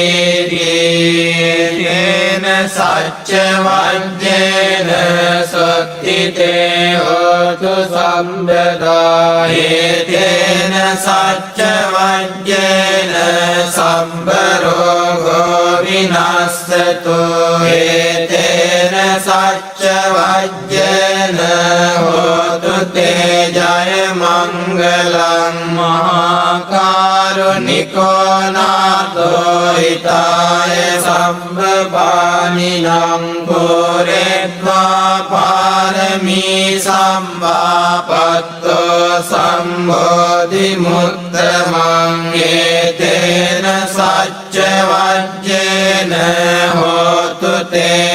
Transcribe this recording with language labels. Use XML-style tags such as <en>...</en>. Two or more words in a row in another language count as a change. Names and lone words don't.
<pi>තේන සච්ච වජ්ජේන සොත්තිතේ හෝතු සම්බදා තේන සච්ච වජ්ජේන සම්බරෝගෝ විනස්සතු තේන සච්ච වජ්ජේන හෝතු තේ ජය මංගලං මහා කාරුණිකෝ නාතෝ හිතාය සම්බපානිනං පුරෙත්වා පාරමී සම්මාපත්තෝ සම්බෝධි මුත්තමං ඒතේන සච්ච වජ්ජේන හෝතු තේ</pi>